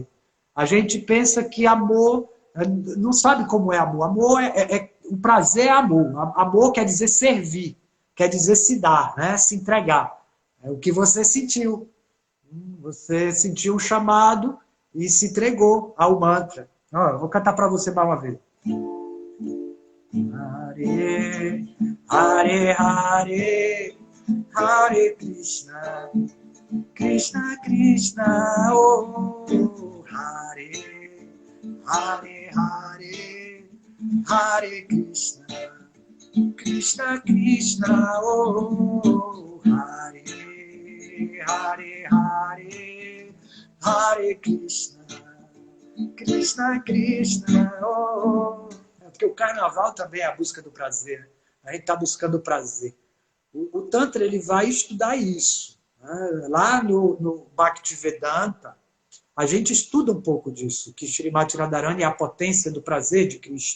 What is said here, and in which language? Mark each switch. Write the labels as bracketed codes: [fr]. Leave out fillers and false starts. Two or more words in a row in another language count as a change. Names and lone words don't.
[pt] A gente pensa que amor, não sabe como é amor. Amor o prazer é amor. Amor quer dizer servir, quer dizer se dar, né? Se entregar. É o que você sentiu. Você sentiu um chamado e se entregou ao mantra. Eu vou cantar para você mais uma vez. [sa] Hare, Hare, Hare, Hare Krishna, Krishna, Krishna, oh, Hare, Hare, Hare, Hare Krishna, Krishna, Krishna, oh, Hare, Hare, Hare, Hare Krishna, Krishna, Krishna, oh. [pt] Porque o carnaval também é a busca do prazer. A gente está buscando o prazer. O Tantra ele vai estudar isso. Né? Lá no Bhaktivedanta, a gente estuda um pouco disso, que Shrimati Radharani é a potência do prazer de Krishna.